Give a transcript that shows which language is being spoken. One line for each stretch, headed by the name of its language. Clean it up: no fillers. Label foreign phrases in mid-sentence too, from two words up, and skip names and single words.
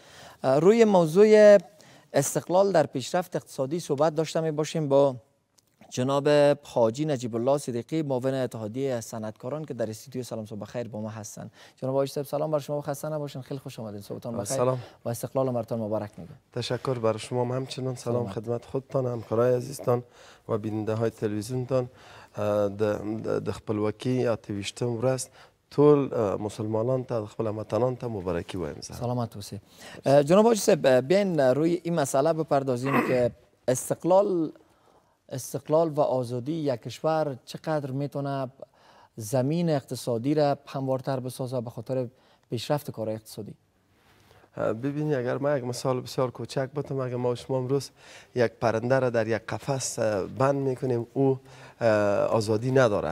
Persian: روی موضوع استقلال در پیشرفت اقتصادی صحبت داشته می باشیم با جناب حاجی نجیب الله صدیقی، معاون اتحادیه صنعتکاران که در استودیو سلام صبح بخیر با ما هستند. جناب حاجی صاحب سلام بر شما و خسته نباشین. خیلی خوش آمدید. صبحتان بخیر. سلام و استقلال مرتان مبارک میگم. تشکر بر شما همچنان. سلام خدمت خودتان، همکارای عزیزتان و بیننده های تلویزیونتان.
Pashto: د خپلواکي یا 28 ورځ ټول مسلمانان ته خپل وطنان ته مبارکی وایم. سلامت اوسئ.
Persian: جناب حاجی صاحب بیاین روی این مسئله بپردازیم که استقلال و آزادی یک کشور چقدر میتونه زمین اقتصادی را هموارتر بسازه به خاطر پیشرفت کار اقتصادی. ببینید اگر ما یک مثال بسیار کوچک بتم، اگر ما شما امروز یک پرنده را در یک قفس بند میکنیم او آزادی نداره.